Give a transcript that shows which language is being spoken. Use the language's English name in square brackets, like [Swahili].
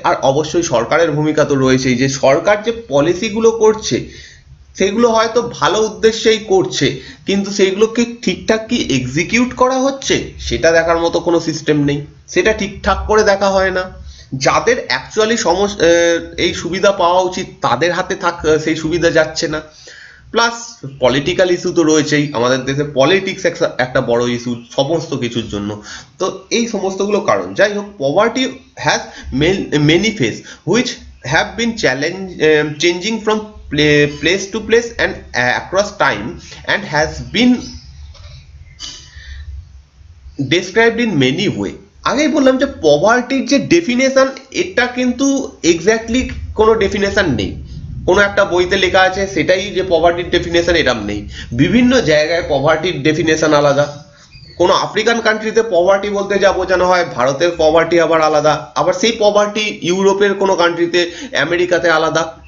[Bangla] আর অবশ্যই সরকারের ভূমিকা তো রয়েছেই, যে সরকার যে পলিসিগুলো করছে সেগুলো হয়তো ভালো উদ্দেশ্যেই করছে, কিন্তু সেইগুলোকে ঠিকঠাক কি এক্সিকিউট করা হচ্ছে সেটা দেখার মতো কোনো সিস্টেম নেই, সেটা ঠিকঠাক করে দেখা হয় না। যাদের অ্যাকচুয়ালি এই সুবিধা পাওয়া উচিত তাদের হাতে সেই সুবিধা যাচ্ছে না। প্লাস পলিটিক্যাল ইস্যু তো রয়েছেই, আমাদের দেশে পলিটিক্স একটা বড় ইস্যু সমস্ত কিছুর জন্য। তো এই সমস্তগুলো কারণ। যাই হোক, [English] Poverty has many face which have been changing from place to place and across time, and has been described in many way. [Bangla] আগেই বললাম যে পভার্টির যে ডেফিনেশন, এটা কিন্তু এক্স্যাক্টলি কোনো ডেফিনেশন নেই, কোনো একটা বইতে লেখা আছে সেটাই যে পভার্টির ডেফিনেশন, এরম নেই। বিভিন্ন জায়গায় পভার্টির ডেফিনেশন আলাদা। কোনো আফ্রিকান কান্ট্রিতে পভার্টি বলতে যা বোঝানো হয়, ভারতের পভার্টি আবার আলাদা, আবার সেই পভার্টি ইউরোপের কোনো কান্ট্রিতে, আমেরিকাতে আলাদা।